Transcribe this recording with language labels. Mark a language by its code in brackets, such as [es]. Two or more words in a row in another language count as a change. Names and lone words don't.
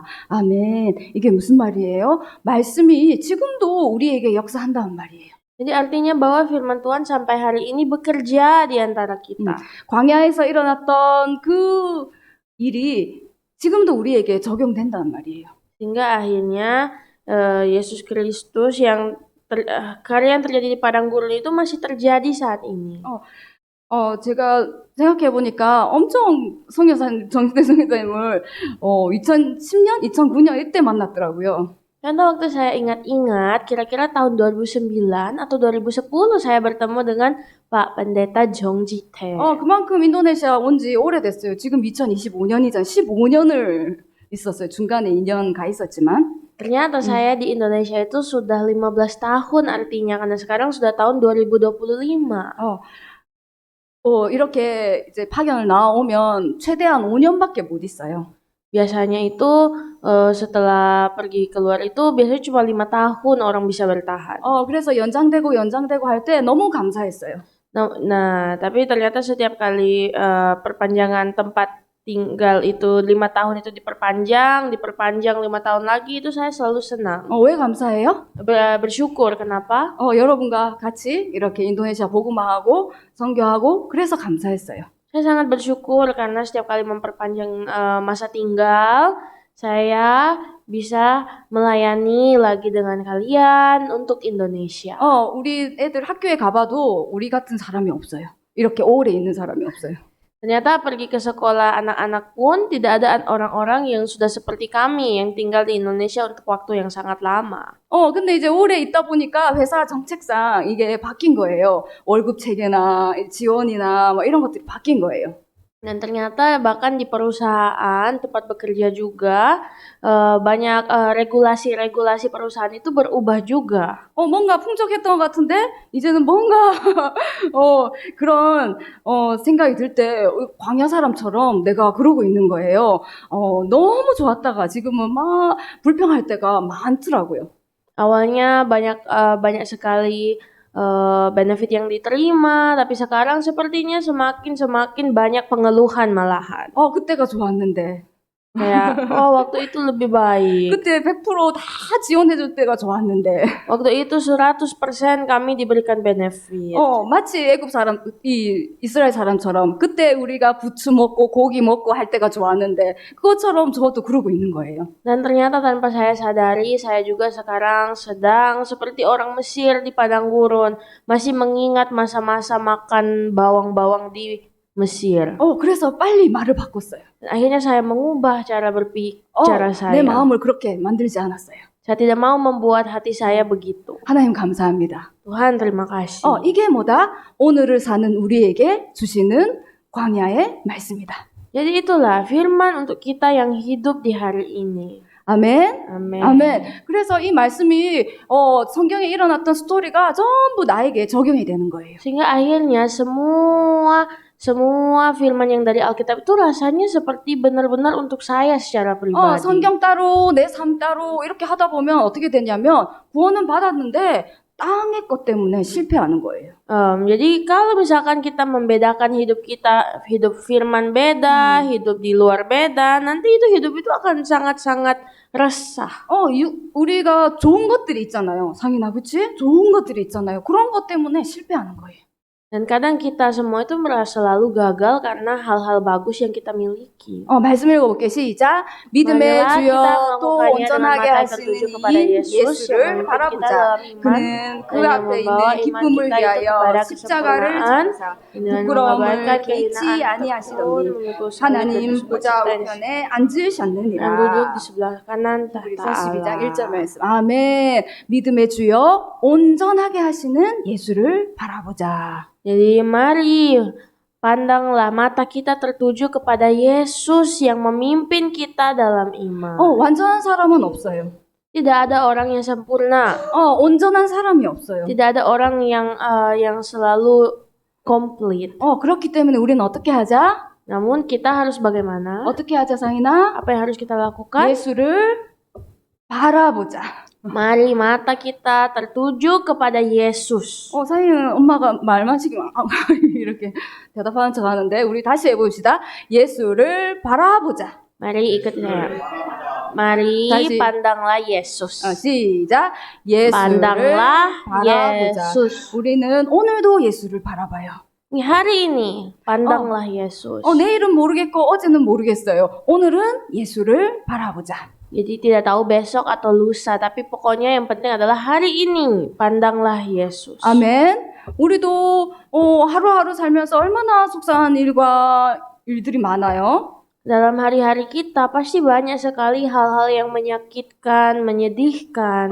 [ko] 아멘. 이게 무슨 말이에요? 말씀이 지금도 우리에게 역사한다는 말이에요. [id] Jadi artinya bahwa firman Tuhan sampai hari ini bekerja di antara kita. [ko] 광야에서 일어났던 그 일이 지금도 우리에게 적용된다는 말이에요. [id] Sehingga akhirnya Yesus Kristus yang karya yang terjadi di padang gurun itu masih terjadi saat ini. [ko] 제가 생각해 보니까 엄청 정대 성교사님을 2010년, 2009년 이때 만났더라고요. [id] Karena waktu saya ingat-ingat, kira-kira tahun 2009 atau 2010 saya bertemu dengan Pak Pendeta Jong Ji-tae. [ko] 그만큼 인도네시아 온 지 오래됐어요. 지금 2025년이잖아요. 15년을 있었어요. 중간에 2년 가 있었지만. [id] Ternyata saya di Indonesia itu sudah 15 tahun artinya, karena sekarang sudah tahun 2025. [ko] 이렇게 이제 파견을 나오면 최대한 5년밖에 못 있어요. [id] Biasanya itu setelah pergi keluar itu biasanya cuma 5 tahun orang bisa bertahan. [ko] 그래서 연장되고 할 때 너무 감사했어요. [id] Nah, tapi ternyata setiap kali perpanjangan tempat tinggal itu 5 tahun itu diperpanjang 5 tahun lagi, itu saya selalu senang. [ko] 왜 감사해요? [id] bersyukur. Kenapa? [ko] 여러분과 같이 이렇게 인도네시아 복음화하고 선교하고 그래서 감사했어요. [id] Saya sangat bersyukur karena setiap kali memperpanjang masa tinggal, saya bisa melayani lagi dengan kalian untuk Indonesia. [ko] 우리 애들 학교에 가봐도 우리 같은 사람이 없어요. 이렇게 오래 있는 사람이 없어요. [id] Ternyata pergi ke sekolah anak-anak pun tidak ada orang-orang yang sudah seperti kami yang tinggal di Indonesia untuk waktu yang sangat lama. [ko] 근데 이제 오래 있다 보니까 회사 정책상 이게 바뀐 거예요. 월급 체계나 지원이나 뭐 이런 것들이 바뀐 거예요. [id] Dan ternyata bahkan di perusahaan tempat bekerja juga banyak regulasi-regulasi perusahaan itu berubah juga. [ko] 뭔가 풍족했던 것 같은데 이제는 뭔가 그런 생각이 들 때 광야 사람처럼 내가 그러고 있는 거예요. 너무 좋았다가 지금은 막 불평할 때가 많더라고요. [id] Awalnya banyak sekali benefit yang diterima, tapi sekarang sepertinya semakin banyak pengeluhan malahan. [ko] 그때가 좋았는데 [id] Kayak, waktu itu lebih baik. [ko] 그때 100%다 지원해줄 때가 좋았는데 [id] Waktu itu 100% kami diberikan benefit. [ko] 마치 애굽 사람, 이스라엘 사람처럼 그때 우리가 부추 먹고 고기 먹고 할 때가 좋았는데 그것처럼 저도 그러고 있는 거예요. [id] Dan ternyata tanpa saya sadari, saya juga sekarang sedang seperti orang Mesir di padang gurun, masih mengingat masa-masa makan bawang-bawang di Mesir. [ko] 그래서 빨리 말을 바꿨어요. [id] Dan akhirnya saya mengubah cara berbicara [ko] 내 [id] saya. [ko] 마음을 그렇게 만들지 않았어요. [id] Saya tidak mau membuat hati saya begitu. [ko] 하나님 감사합니다. [id] Tuhan, terima kasih. [ko] 이게 뭐다? 오늘을 사는 우리에게 주시는 광야의 말씀이다. [id] Jadi itulah firman untuk kita yang hidup di hari ini. [ko] 아멘. [id] Amin. [ko] 아멘. 그래서 이 말씀이 성경에 일어났던 스토리가 전부 나에게 적용이 되는 거예요. [id] Sehingga akhirnya semua firman yang dari Alkitab itu rasanya seperti benar-benar untuk saya secara pribadi. [ko] 성경 따로 내 삶 따로 이렇게 하다 보면 어떻게 되냐면 구원은 받았는데 땅의 것 때문에 실패하는 거예요. [id] Jadi kalau misalkan kita membedakan hidup kita, hidup firman beda, hidup di luar beda, nanti hidup itu akan sangat-sangat resah. [ko] 우리가 좋은 것들이 있잖아요. 상인아, 그치? 좋은 것들이 있잖아요. 그런 것 때문에 실패하는 거예요. [id] Dan kadang kita semua itu merasa selalu gagal karena hal-hal bagus yang kita miliki. [ko] 말씀 읽어볼게요. 시작. 믿음의 [id] Marilah [ko] 주여 [id] kita [ko] 또 [id] melakukannya dengan [ko] 온전하게 [id] mata [ko] 하시는 [id] tertuju kepada [ko] 이 [id] Yesus yang [ko] 예수를 [id] memimpin kita [ko] 바라보자. [id] dalam iman [ko] 그는 그 [id] dan yang [ko] 앞에 있는 [id] membawa iman [ko] 기쁨을 [id] kita itu [ko] 위하여 [id] kepada [ko] 십자가를 [id] kesempurnaan [ko] 지사 [id] dengan [ko] 부끄러움을 [id] mengabarkan [ko] 개치 [id] kehinaan [ko] 아니하시더니 [id] memikul salib dan [ko] 하나님 [id] disebut [ko] 보좌 [id] sukses [ko] 우편에 [id] dan [ko] 앉으셨느니라. [id] duduk di sebelah kanan tahta [ko] 42장 1절 [id] Allah. [ko] 말씀. 아멘. 믿음의 주여 온전하게 하시는 예수를 바라보자. [id] Jadi mari pandanglah mata kita tertuju kepada Yesus yang memimpin kita dalam iman. [ko] 완전한 사람은 없어요. [id] Tidak ada orang yang sempurna. [ko] 온전한 사람이 없어요. [id] Tidak ada orang yang selalu komplit. [ko] 그렇기 때문에 우리는 어떻게 하자? [id] Namun kita harus bagaimana? [ko] 어떻게 하자, 상인아? [id] Apa yang harus kita lakukan? [ko] 예수를 바라보자. [id] Mari mata kita tertuju kepada Yesus. [ko] 상인 엄마가 말만 시키면 이렇게 대답하는 척 하는데 우리 다시 해봅시다. 예수를 바라보자. [id] Mari ikut saya. Mari [ko] 다시. [id] pandanglah Yesus. [ko] 시작. 예수를 [id] Pandanglah [ko] 바라보자. [id] Yesus. [ko] 우리는 오늘도 예수를 바라봐요. [id] Hari ini pandanglah Yesus. [ko] 내일은 모르겠고 어제는 모르겠어요. 오늘은 예수를 바라보자. [id] Jadi tidak tahu besok atau lusa, tapi pokoknya yang penting adalah hari ini pandanglah Yesus. [ko] 아멘. 우리도 하루하루 살면서 얼마나 속상한 일들이 많아요. [id] Dalam hari-hari kita pasti banyak sekali hal-hal yang menyakitkan, menyedihkan.